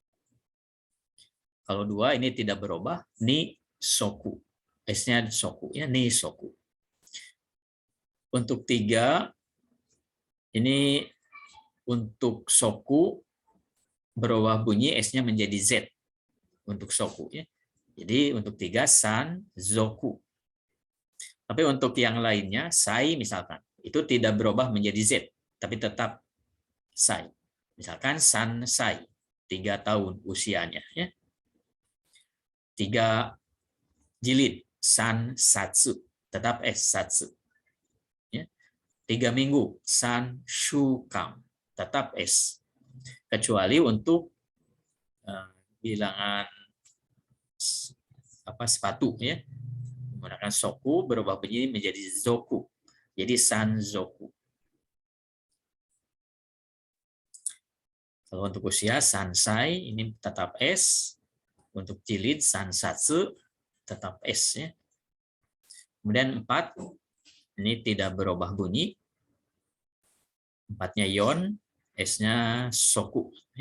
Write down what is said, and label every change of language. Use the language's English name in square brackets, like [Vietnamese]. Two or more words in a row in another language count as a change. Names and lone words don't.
[Indonesian] Kalau 2 ini tidak berubah, [Japanese] ni soku. [Indonesian] S-nya soku, ya, [Japanese] ni soku. [Indonesian] Untuk 3 ini untuk soku berubah bunyi, S-nya menjadi Z untuk soku, ya. Jadi untuk 3 [Japanese] san zoku. [Indonesian] Tapi untuk yang lainnya, sai misalkan, itu tidak berubah menjadi Z, tapi tetap sai. Misalkan [Japanese] san sai, [Indonesian] 3 tahun usianya, ya. 3 jilid, [Japanese] san satsu, [Indonesian] tetap S satsu. Ya. 3 minggu, [Japanese] san shukang, [Indonesian] tetap S. Kecuali untuk bilangan sepatu, ya, menggunakan soku berubah bunyi menjadi zoku, jadi [Japanese] san zoku. [Indonesian] Kalau untuk usia sansai ini tetap S, untuk jilid sansatsu tetap S, ya. Kemudian 4 ini tidak berubah bunyi, 4-nya yon, S-nya soku, ya.